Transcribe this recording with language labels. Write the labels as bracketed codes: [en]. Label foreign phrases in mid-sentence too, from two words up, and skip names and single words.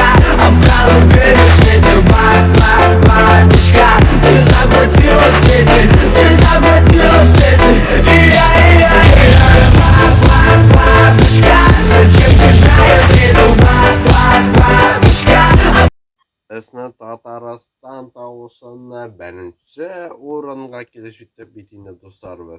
[ru] А в голове лишь ветер, бабочка. Ты захватила в сети, ты захватила в сети. Бабочка, зачем тебя я встретил, бабочка? [uz] Esna Tatariston tavusini birinchi o'ringa kelishibdi bitingda do'stlarimiz.